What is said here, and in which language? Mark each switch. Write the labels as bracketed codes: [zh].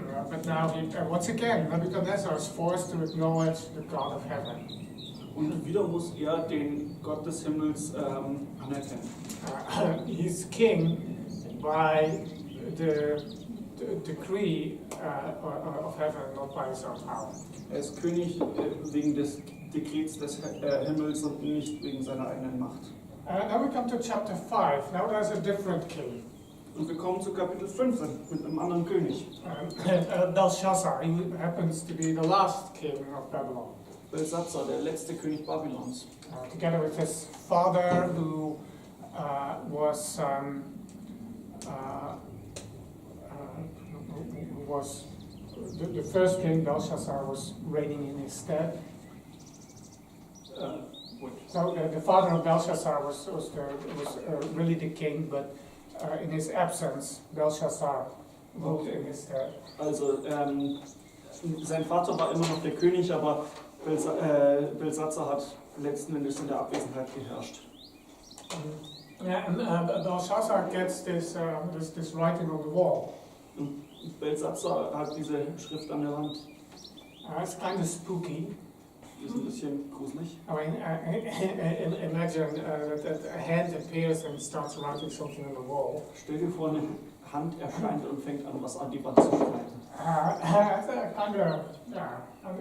[en] But now once again, Nebuchadnezzar is forced to acknowledge the God of heaven. [de] Und wieder muss er den Gott des Himmels anerkennen. [en] He's king by the decree of heaven, not by his own power. [de] Er ist König wegen des Dekrets des Himmels und nicht wegen seiner eigenen Macht. [en] Now we come to chapter 5. Now there's a different king. [de] Und wir kommen zu Kapitel 5 mit einem anderen König. [en] Belshazzar, he happens to be the last king of Babylon. [de] Belshazzar, der letzte König Babylons. [en] Together with his father, who was the first king. Belshazzar was reigning in his stead. So the father of Belshazzar was really the king, but in his absence, Belshazzar ruled in his stead. [de] Also sein Vater war immer noch der König, aber Belshazzar hat letzten Endes in der Abwesenheit geherrscht. [en] Yeah, and Belshazzar gets this writing on the wall. [de] Und Belshazzar hat diese Schrift an der Wand. [en] It's kind of spooky. [de] Ist ein bisschen gruselig. [en] I mean, imagine that a hand appears and starts writing something on the wall. [de] Stell dir vor, eine Hand erscheint und fängt an, was an die Wand zu schreiben.